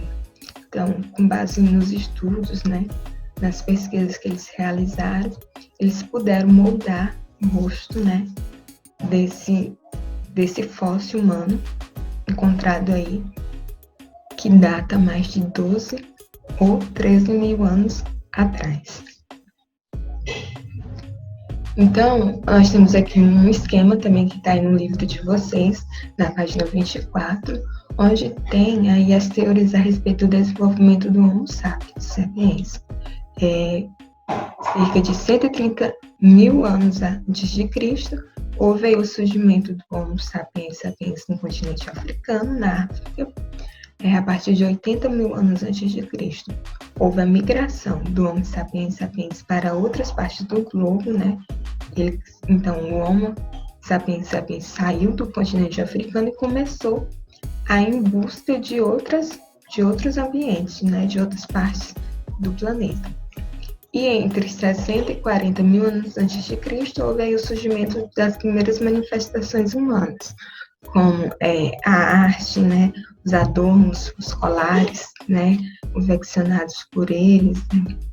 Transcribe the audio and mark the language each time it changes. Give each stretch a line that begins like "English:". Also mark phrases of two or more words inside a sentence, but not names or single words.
Portuguese: Então, com base nos estudos, né, nas pesquisas que eles realizaram, eles puderam moldar o rosto, né, desse fóssil humano encontrado aí, que data mais de 12 ou 13.000 anos atrás. Então, nós temos aqui um esquema também que está aí no livro de vocês, na página 24, onde tem aí as teorias a respeito do desenvolvimento do Homo sapiens sapiens. Cerca de 130.000 anos antes de Cristo, houve aí o surgimento do Homo sapiens sapiens no continente africano, na África. A partir de 80.000 anos antes de Cristo, houve a migração do Homo sapiens sapiens para outras partes do globo, né? Então, o Homo sapiens sapiens saiu do continente africano e começou a ir em busca de outros ambientes, né? De outras partes do planeta. E entre 60 e 40.000 anos antes de Cristo, houve aí o surgimento das primeiras manifestações humanas, como a arte, né, os adornos, os colares, né, confeccionados por eles, né.